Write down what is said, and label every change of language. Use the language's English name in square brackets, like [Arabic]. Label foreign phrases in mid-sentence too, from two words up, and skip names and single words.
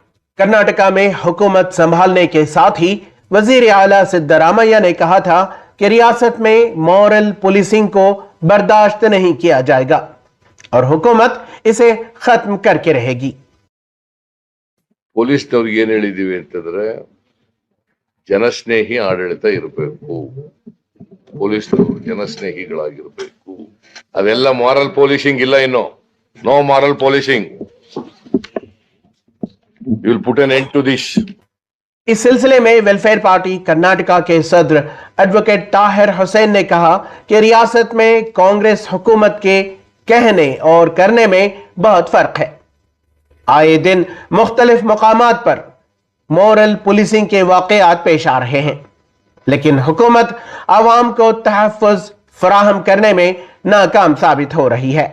[Urdu] کرناٹکا میں حکومت سنبھالنے کے ساتھ ہی وزیر اعلیٰ سدارامیا نے کہا تھا کہ ریاست میں [English] moral policing [Urdu] کو برداشت نہیں کیا جائے گا اور حکومت اسے ختم کرکے رہے گی. [Kannada] ಪೊಲೀಸ್ನವ್ರಿಗೆ ಏನ್ ಹೇಳಿದೀವಿ ಅಂತಂದ್ರೆ ಜನಸ್ನೇಹಿ ಆಡಳಿತ ಇರಬೇಕು, ಪೊಲೀಸ್ನವರು ಜನಸ್ನೇಹಿಗಳಾಗಿರ್ಬೇಕು. ಅದೆಲ್ಲ [English] moral policing [Kannada] ಇಲ್ಲ, ಇನ್ನು [English] no moral policing. you will put an end to this. [Urdu] اس سلسلے میں ویلفیئر پارٹی کرناٹکا کے صدر ایڈووکیٹ طاہر حسین نے کہا کہ ریاست میں کانگریس حکومت کے کہنے اور کرنے میں بہت فرق ہے. آئے دن مختلف مقامات پر [English] moral policing [Urdu] کے واقعات پیش آ رہے ہیں، لیکن حکومت عوام کو تحفظ فراہم کرنے میں ناکام ثابت ہو رہی ہے.